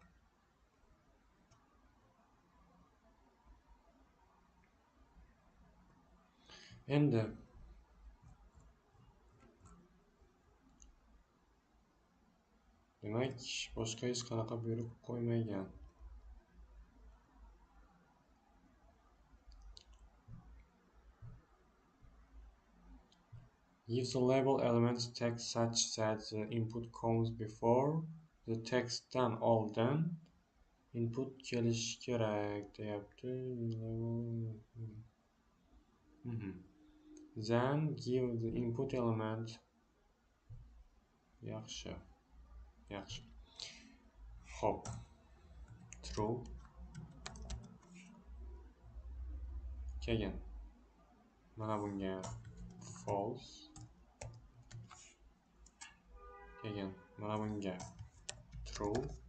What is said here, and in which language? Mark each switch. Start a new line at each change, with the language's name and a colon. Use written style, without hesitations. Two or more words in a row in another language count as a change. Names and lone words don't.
Uzbek: Endi demak, boshqa hech qanaqa buyruq qo'ymagan.
English: Give the label elements text such that the input comes before the text-dan
Uzbek: oldin input kelishi kerak deyapti.
English: Then give the input element
Uzbek: yaxshi, yaxshi. Hop, true. Keyin mana bunga false. Keyin mana bunga true.